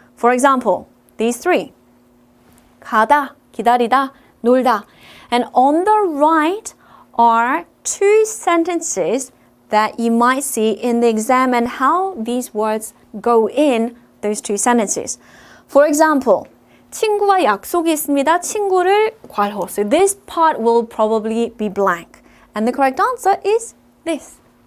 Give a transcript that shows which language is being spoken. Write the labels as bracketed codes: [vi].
[en] For example, these three. [ko] 가다, 기다리다, 놀다. [en] And on the right are two sentences that you might see in the exam and how these words go in those two sentences. For example, [ko] 친구와 약속이 있습니다. 친구를 괄호. [en] So this part will probably be blank. And the correct answer is this.